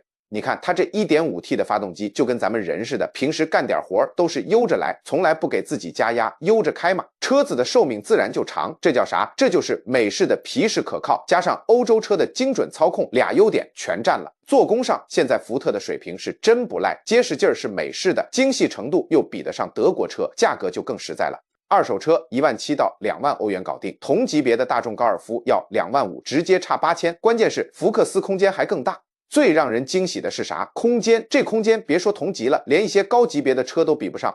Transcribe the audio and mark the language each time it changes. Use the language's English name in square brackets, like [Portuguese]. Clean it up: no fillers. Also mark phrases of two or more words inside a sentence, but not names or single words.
[Chinese] 你看它這 1.5T 的發動機就跟咱們人似的，平時幹點活都是悠着來，从来不給自己加压，悠着開嘛，車子的壽命自然就長。這叫啥？這就是美式的皮實可靠，加上歐洲車的精準操控，俩優點全占了。做工上，現在福特的水平是真不賴，結實勁兒是美式的，精細程度又比得上德國車，價格就更實在了。二手車17000到2萬歐元搞定，同級別的大眾高爾夫要25000，直接差8000。關鍵是福克斯空間還更大。最讓人驚喜的是啥？空間，這空間別說同級了，連一些高級別的車都比不上。